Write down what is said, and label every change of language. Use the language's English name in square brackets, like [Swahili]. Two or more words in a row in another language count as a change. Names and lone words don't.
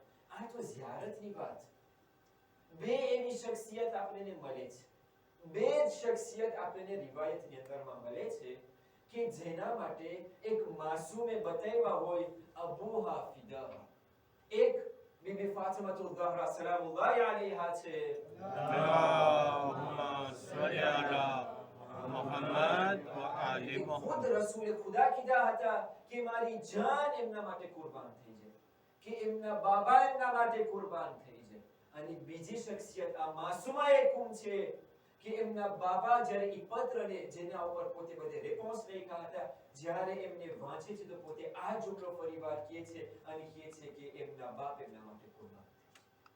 [Gujarati] આ તો ઝિયારતની વાત. બે એવી શખ્સિયત આપણને મળે છે. બે શખ્સિયત આપણને રિવાયતની અંદરમાં મળે છે કે જેના માટે એક માસૂમે બતાવ્યા હોય [Arabic] أبوها فداها. [Gujarati] એક બીબી ફાતિમાતુલ ઝહરા [Arabic] سلام الله عليها [Gujarati] છે. [Arabic] اللهم صل على محمد وآل [Gujarati] ખુદ [Arabic] محمد [Gujarati] રસૂલે ખુદા કીધા હતા કે મારી જાન એમના માટે કુરબાન થઈ જાય, કે એમના બાબા એમના માટે કુરબાન થઈ જાય. અને બીજી શખ્સિયત આ માસુમાએ કુમ છે કે એમના બાબા જ્યારે ઈ પત્રને જેના ઉપર પોતે બધે રેસ્પોન્સ લખ્યા હતા જ્યારે એમને વાંચે છે તો પોતે આ જુમલો પરિવાર કહે છે અને કહે છે કે એમના બાપ એમના માટે કુરબાન થઈ.